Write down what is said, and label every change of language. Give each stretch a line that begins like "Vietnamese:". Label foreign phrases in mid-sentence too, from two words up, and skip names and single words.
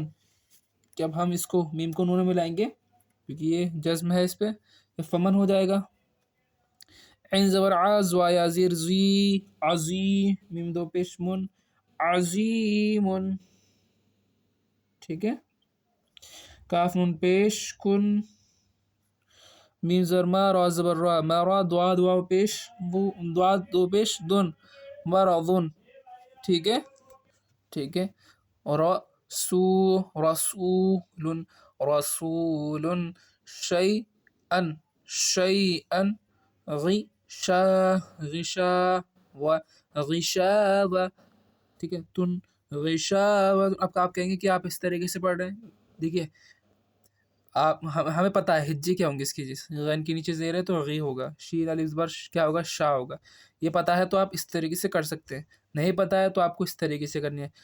Urdu: کہ اب ہم اس کو میم کو نون میں ملائیں گے کیونکہ یہ جزم ہے، اس پہ یہ فمن ہو جائے گا. عین زبر عز، یا زیر زی، عزی، میم دو پیش من، عظیمن. ٹھیک ہے. کاف نون پیش کن، میم زبر ما، را زبر را، مرا. دعا دعا پیش دعا دو پیش دن، مرضن. ٹھیک ہے. ٹھیک ہے. اور
Arabic: رسول رسول شيئا شيئا غشا غشا وغشاوة،
Urdu: ٹھیک ہے، تن غشاوة. اب آپ کہیں گے کہ آپ اس طریقے سے پڑھ رہے ہیں. دیکھیے آپ ہمیں پتہ ہے ہجے کیا ہوں گے اس کی، جس غین کے نیچے زیر ہے تو غی ہوگا، شین الف زبر کیا ہوگا، شا ہوگا. یہ پتہ ہے تو آپ اس طریقے سے کر سکتے ہیں، نہیں پتہ ہے تو آپ کو اس طریقے سے کرنی ہے.